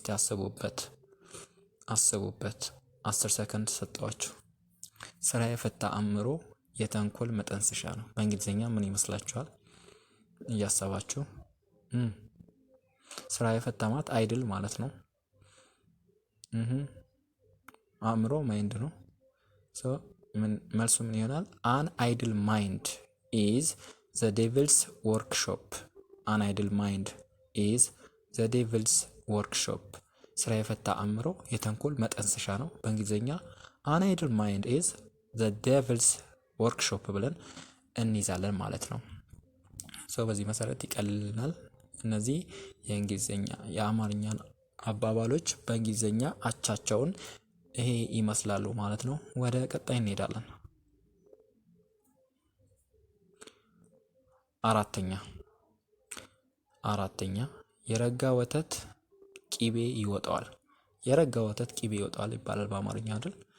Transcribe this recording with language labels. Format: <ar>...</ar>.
<am>እስቲ አስቡበት። 10 ሰከንድ ሰጣችሁ። ስራ የፈታ አእምሮ የተንኮል መጠንሰሻ ነው በእንግሊዝኛ ምን ይመስላችኋል? እያሰባችሁ ስራ የፈታ ማለት አይድል ማለት ነው። አእምሮ ማይንድ ነው። ሶ መልሱ ምን ይሆናል?</am> <en>an idle mind is the devil's workshop. an idle mind is the devil's workshop።</en> <am>ስራ የፈታ አእምሮ የተንኮል መጠንሰሻ ነው በእንግሊዝኛ</am> <en>an idle mind is the devil's workshop</en> <am>ብለን እንይዛለን ማለት ነው። ሶ በዚህ መሰረት ይቀልልናል። እነዚህ የእንግሊዝኛ የአማርኛን አባባሎች በእንግሊዝኛ አቻቸውን ይሄ ይመስላሉ ማለት ነው። ወደ ቀጣይ እንሄዳለን። አራተኛ የረጋ ወተት ቂቤ ይወጣዋል። የረጋ ወተት ቂቤ ይወጣዋል ይባላል በአማርኛ አይደል?</am>